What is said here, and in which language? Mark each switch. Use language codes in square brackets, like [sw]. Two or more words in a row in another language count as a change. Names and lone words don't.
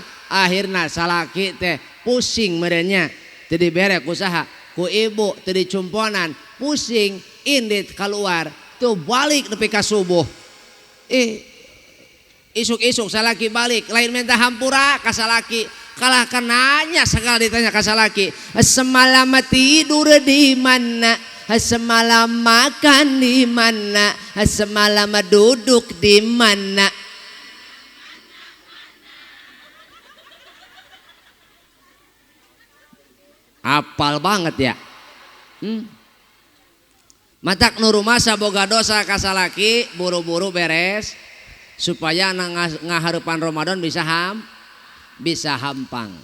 [su] Akhirna salaki teh pusing merenya teu dibere ku saha? Ku ibu teu dicumponan pusing indit keluar tuh balik nepi ka subuh. Isuk-isuk salaki balik lain minta hampura ka salaki kalah kenanya segala ditanya ka salaki [id] semalam tidur di mana, semalam makan di mana, semalam duduk di mana. [su] Apal banget ya. Matak nu rumasa boga dosa ka salaki buru-buru beres supaya ngahareupan Ramadan bisa hampang.